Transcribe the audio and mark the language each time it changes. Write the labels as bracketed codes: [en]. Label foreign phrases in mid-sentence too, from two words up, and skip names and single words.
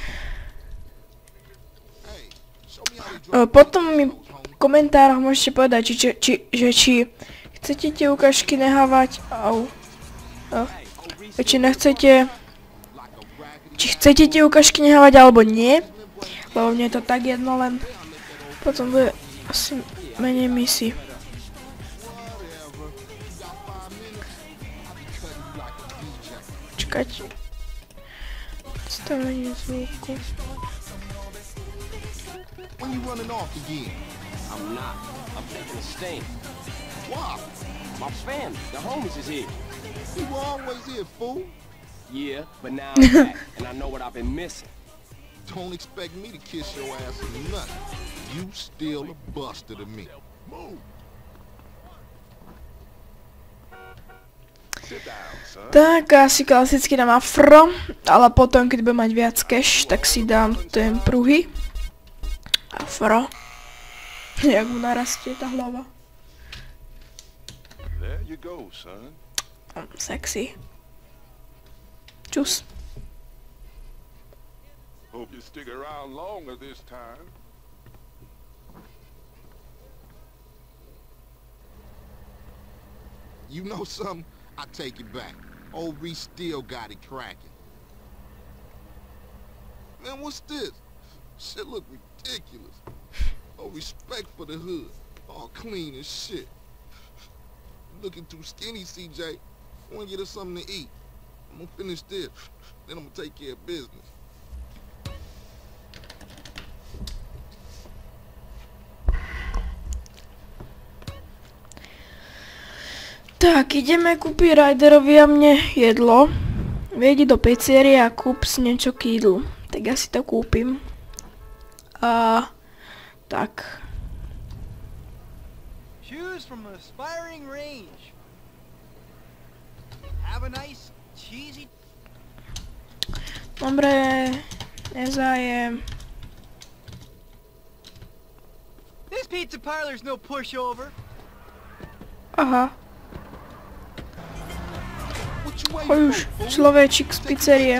[sk] Potom mi v komentároch môžete povedať, či chcete tie ukážky nehávať, či nechcete, či chcete tie ukážky nehávať alebo nie, lebo mne je to tak jedno, len potom bude asi menej misií. Čakať. Stavenie zvuku. [en] When you running off again? I'm not. I'm taking a stand. Why? My family, the homies is here. You were always here, fool. Yeah, but now I'm back, and I know what I've been missing. Don't expect me to kiss your ass or nothing. You still a buster to me. Move. Sit down, son. [sk] Tak, asi klasicky dám afro, ale potom, keď budem mať viac cash, tak si dám ten pruhy. Afro. Jak mu narastie tá hlava. [en] There you go, son. [sk] Sexy. Čus. [en] Hope you stick around longer this time. You know something? I take it back. Old Reese still got it cracking. Man, what's this? Shit look ridiculous. Oh, respect for the hood. All clean as shit. Looking too skinny, CJ. I wanna get us something to eat. I'm gonna finish this. Then I'm gonna take care of business. [sk] Tak, ideme kúpiť Ryderovi a mne jedlo. Vejdi do pizzerie a kúp si niečo k jídlu. Tak ja si to kúpim. Tak. [en] Choose from an aspiring range. Have a nice cheesy. [sk] Dobre, nezájem. [en] This pizza parlor's no pushover. [sk] Aha. Choď už, človečik z pizzerie.